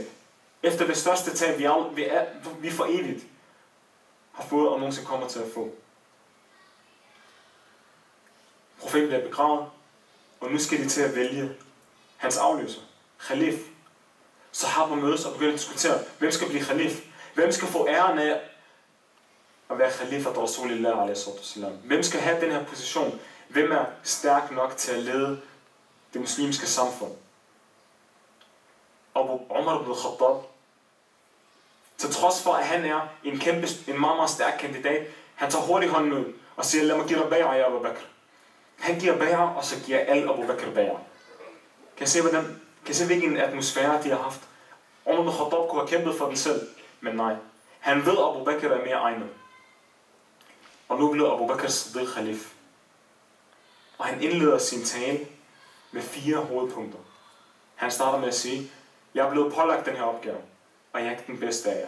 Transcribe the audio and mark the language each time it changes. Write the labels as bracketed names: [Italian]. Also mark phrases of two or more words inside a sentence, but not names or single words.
[Danish] Efter det største tab, vi for evigt har fået og nogensinde kommer til at få. Profeten bliver begravet, og nu skal de til at vælge hans afløser, khalif. Sahaba mødes og begynder at diskutere, hvem skal blive khalif? Hvem skal få æren af at være [Arabic] خليفة رسول الله [Danish] a.s. Hvem skal have den her position? Hvem er stærk nok til at lede det muslimske samfund? Abu Umar ibn Khattab, til trods for at han er en meget, meget stærk kandidat, han tager hurtigt hånden ud og siger, lad mig give dig bay'ah, Abu Bakr. Han giver bay'ah, og så giver alle Abu Bakr bay'ah. Kan I se, hvilken atmosfære de har haft? Umar ibn Khattab kunne have kæmpet for den selv, men nej. Han ved, at Abu Bakr er mere egnet. Og nu bliver Abu Bakr Siddiq khalif. Og han indleder sin tale med 4 hovedpunkter. Han starter med at sige, jeg er blevet pålagt den her opgave, og jeg er ikke den bedste af jer.